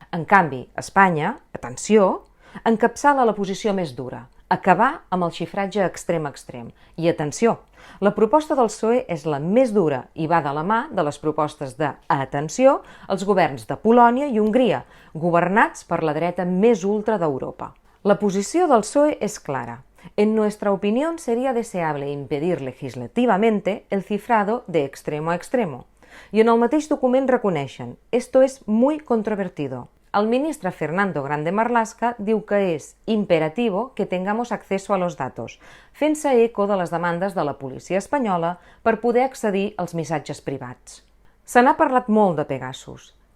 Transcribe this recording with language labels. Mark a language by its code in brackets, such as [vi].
[ca] En canvi, Espanya, atenció, encapçala la posició més dura, acabar amb el xifratge extrem a extrem. I atenció, la proposta del PSOE és la més dura i va de la mà de les propostes de, atenció, els governs de Polònia i Hongria, governats per la dreta més ultra d'Europa. La posició del PSOE és clara. [es] En nuestra opinión sería deseable impedir legislativamente el cifrado de extremo a extremo. [ca] I en el mateix document reconeixen, [es] esto es muy controvertido. [ca] El ministre Fernando Grande Marlaska diu que és [es] imperativo que tengamos acceso a los datos, [ca] fent-se eco de les demandes de la policia espanyola per poder accedir als missatges privats. Se n'ha parlat molt de Pegasus.